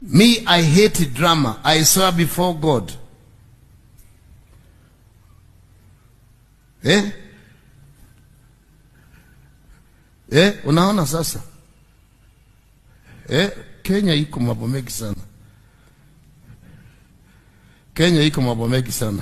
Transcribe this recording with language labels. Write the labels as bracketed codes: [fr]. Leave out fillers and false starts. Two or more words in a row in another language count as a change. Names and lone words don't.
[en] Me, I hate drama. I swear before God. [sw] Unaona sasa? Kenya iko mambo mengi sana. Kenya iko mambo mengi sana.